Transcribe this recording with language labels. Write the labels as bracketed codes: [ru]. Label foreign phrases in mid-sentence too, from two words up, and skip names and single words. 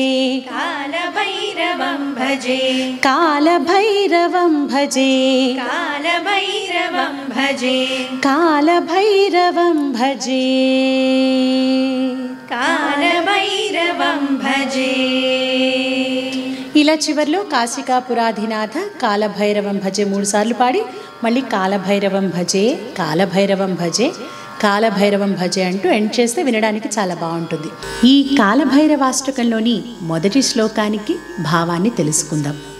[sa] कालभैरवं भजे कालभैरवं भजे कालभैरवं भजे कालभैरवं भजे कालभैरवं भजे [te] ఇలా చివర్లో [sa] కాశికాపురాధినాథ కాలభైరవం భజే [te] 3 సార్లు పాడి మళ్ళీ [sa] కాలభైరవం భజే కాలభైరవం భజే కాలభైరవం భజే [te] అంటూ ఎండ్ చేస్తే వినడానికి చాలా బాగుంటుంది. ఈ కాలభైరవాష్టకంలోని మొదటి శ్లోకానికి భావాన్ని తెలుసుకుందాం.